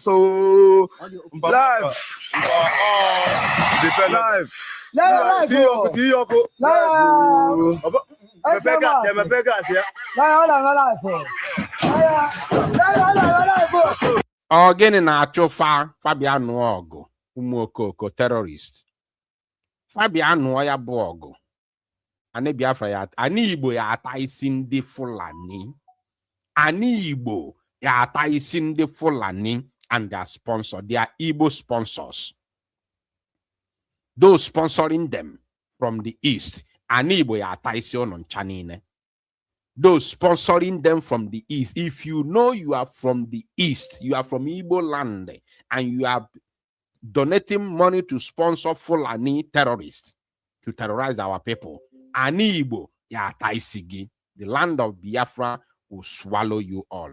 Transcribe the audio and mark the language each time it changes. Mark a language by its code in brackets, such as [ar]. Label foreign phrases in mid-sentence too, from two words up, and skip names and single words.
[en] So live. [ig] Again na achụfa Fabian ọgụ ụmụokoko terrorist. Fabian ya bụ ọgụ. Ani Biafra ya, ani Igbo ya ata isi ndị Fulani. Ani Igbo ya ata isi ndị Fulani [en] and their sponsor. They are Igbo sponsors. Those sponsoring them from the east. [ig] Ani Igbo ya ata isi ọnụ ncha niile. [en] Those sponsoring them from the east. If you know you are from the east, you are from Igbo land, and you are donating money to sponsor Fulani terrorists to terrorize our people, [ig] Ani Igbo ya taisigi, [en] the land of Biafra will swallow you all.